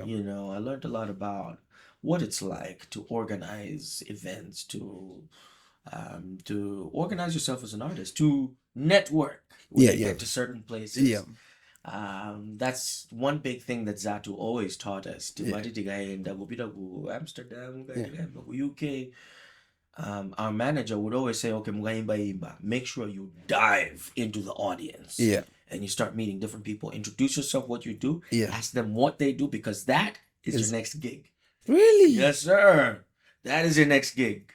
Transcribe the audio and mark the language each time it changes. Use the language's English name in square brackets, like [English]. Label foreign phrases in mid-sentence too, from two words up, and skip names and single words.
[English] You know, I learned a lot about what it's like to organize events, to organize yourself as an artist, to network when Yeah, you yeah. get to certain places. Yeah. That's one big thing that Zathu always taught us. Yeah. [Nyanja] Timati tikaenda kupita ku Amsterdam, ku UK. [English] Our manager would always say, okay, mugaimba, make sure you dive into the audience. Yeah. And you start meeting different people. Introduce yourself, what you do. Yeah. Ask them what they do, because that is your next gig. Really? Yes, sir. That is your next gig.